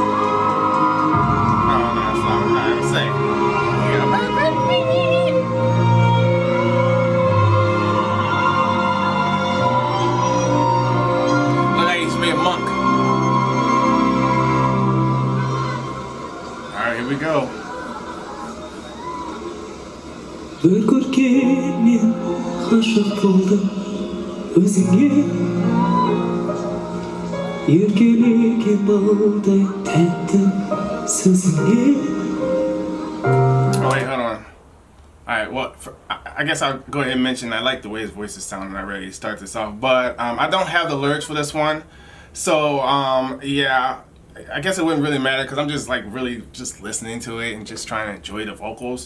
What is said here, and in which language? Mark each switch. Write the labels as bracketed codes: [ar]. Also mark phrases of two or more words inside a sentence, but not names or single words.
[en] Oh no, it's flowers. Not even say. Yeah, black white. Look like he used to be a monk. All right, here we go. [kk] Бір көргенмен ғашық болдым өзіңе, еркелеген балдай тәтті сөзіңе. [en] Oh wait, hold on. Alright, well, I guess I'll go ahead and mention I like the way his voice is sounding already to start this off, but I don't have the lyrics for this one, so yeah, I guess it wouldn't really matter because I'm just like really just listening to it and just trying to enjoy the vocals.